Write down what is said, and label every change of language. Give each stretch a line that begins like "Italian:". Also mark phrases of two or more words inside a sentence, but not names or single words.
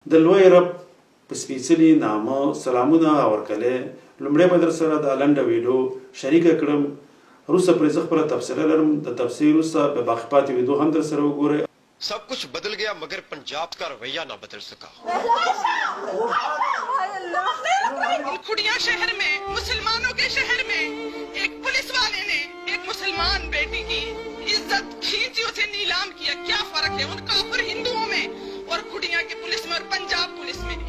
Pashto: د لوی رب په سپېڅلي نامه سلامونه ورکړئ. لومړی به در سره دا لنډه ویډیو شریکه کړم، وروسته پرې زه خپله تبصره لرم. د تفصیل وروسته به باقي پاتې ویډیو هم در سره وګورئ.
Urdu: سب کچھ بدل گیا مگر پنجاب کا رویہ نہ بدل سکا. کھڑیا شہر میں، مسلمانوں کے شہر میں ایک پولیس والے نے ایک مسلمان بیٹی کی عزت کھینچی، اسے نیلام کیا. کیا فرق ہے ان کافر ہندوؤں میں اور کھڑیا کی پولیس میں اور پنجاب پولیس میں؟